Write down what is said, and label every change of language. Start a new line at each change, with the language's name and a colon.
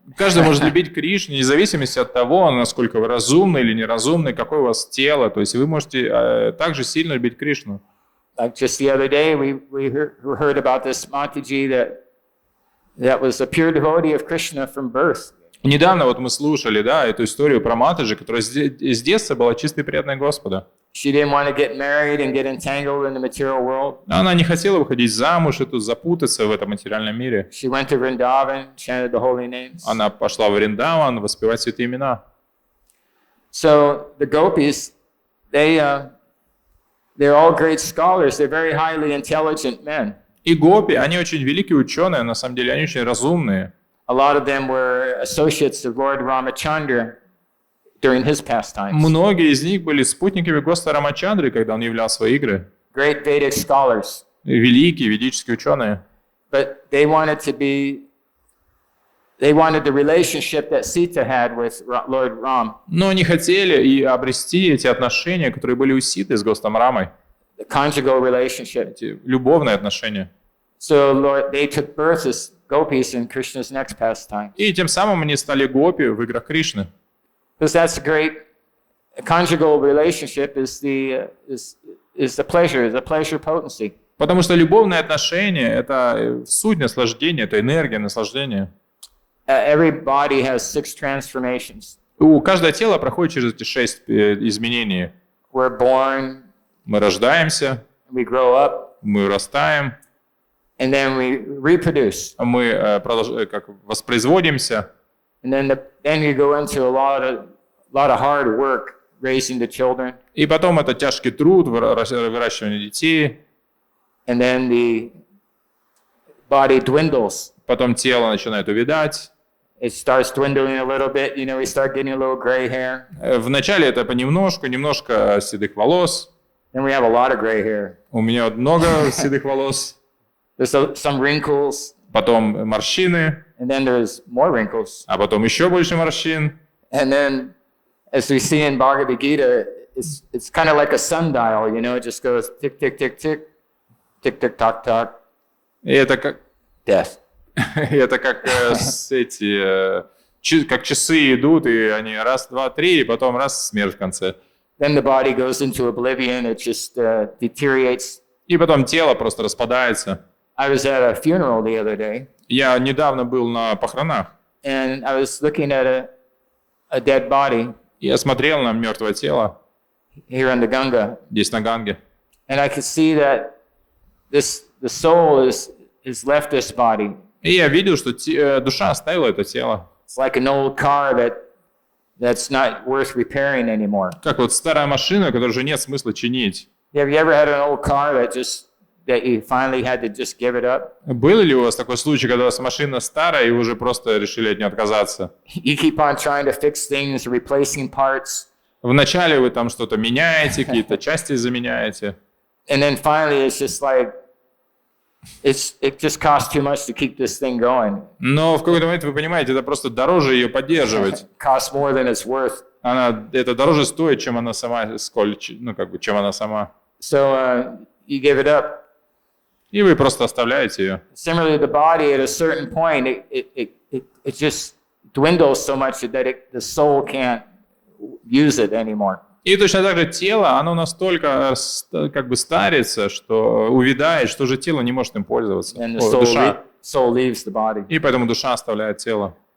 Russian: Каждый может любить Кришну, вне зависимости от того, насколько вы разумны или неразумны, какое у вас тело. То есть вы можете также сильно любить Кришну.
English: Like just the other day, we heard about this Mataji that was a pure devotee of Krishna from birth.
Russian: Недавно вот мы слушали, эту историю про Матаджи, которая с детства была чистой преданной Господа.
English: She didn't want to get married and get entangled in the material world.
Russian: Она не хотела выходить замуж и тут запутаться в этом материальном мире.
English: She went to Vrindavan, chanted the holy names.
Russian: Она пошла в Вриндаван воспевать святые имена.
English: So the gopis, they're all great scholars. They're very highly intelligent men.
Russian: И гопи, они очень великие ученые, на самом деле, они очень разумные.
English: A lot of them were associates of Lord Ramachandra during his pastimes.
Russian: Многие из них были спутниками Господа Рамачандры, когда он являл свои игры.
English: Great Vedic scholars.
Russian: Великие ведические ученые.
English: But they wanted the relationship that Sita had with Lord Ram.
Russian: Но они хотели и обрести эти отношения, которые были у Ситы с Господом Рамой.
English: The conjugal relationship.
Russian: Эти любовные отношения.
English: So they took birth as gopis in Krishna's next pastime.
Russian: И тем самым они стали гопи в играх Кришны.
English: Because that's a great conjugal relationship is the pleasure potency.
Russian: Потому что любовные отношения – это суть наслаждения, это энергия наслаждения.
English: Every body has 6 transformations.
Russian: Каждое тело проходит через эти 6 изменений.
English: We're born.
Russian: Мы рождаемся.
English: We grow up.
Russian: Мы растаем.
English: And then we reproduce.
Russian: Мы воспроизводимся.
English: And then you go into a lot of hard work raising the children.
Russian: И потом это тяжкий труд, выращивание детей.
English: And then the body dwindles.
Russian: Потом тело начинает увядать.
English: It starts dwindling a little bit. You know, we start getting a little gray hair.
Russian: Вначале это понемножку, немножко седых волос.
English: Then we have a lot of gray hair.
Russian: У меня много седых волос.
English: There's some wrinkles.
Russian: Потом морщины.
English: And then there's more wrinkles.
Russian: А потом еще больше морщин.
English: And then, as we see in Bhagavad Gita, it's kind of like a sundial. You know, it just goes tick, tick, tick, tick, tick, tick, tock, tock.
Russian: И это как
English: death.
Russian: Это как как часы идут, и они раз, два, три, и потом раз смерть в конце.
English: Then the body goes into oblivion. It just deteriorates.
Russian: И потом тело просто распадается.
English: I was at a funeral the other day.
Russian: Я недавно был на похоронах.
English: And I was looking at a dead body.
Russian: Я смотрел на мертвое тело.
English: Here in the Ganga.
Russian: Здесь на Ганге.
English: And I could see that the soul is left this body.
Russian: И я видел, что душа оставила это тело.
English: It's like an old car that's not worth repairing anymore.
Russian: Как вот старая машина, которую уже нет смысла чинить.
English: Have you ever had an old car that you finally had to just give it up?
Russian: Был ли у вас такой случай, когда у вас машина старая, и вы уже просто решили от нее отказаться?
English: You keep on trying to fix things, replacing parts.
Russian: Вначале вы там что-то меняете, какие-то части заменяете.
English: And then finally it's just like, it just costs too much to keep this thing going.
Russian: Но в какой-то момент вы понимаете, это просто дороже ее поддерживать.
English: Costs more than it's worth.
Russian: Это дороже стоит, чем она сама, чем она сама.
English: So you give it up.
Russian: И вы просто оставляете ее.
English: Similarly, the body at a certain point, it just dwindles so much that the soul can't use it anymore.
Russian: И точно так же тело, оно настолько старится, что увядает, что же тело не может им пользоваться. Душа.
English: Soul leaves the body.
Russian: И поэтому душа оставляет тело.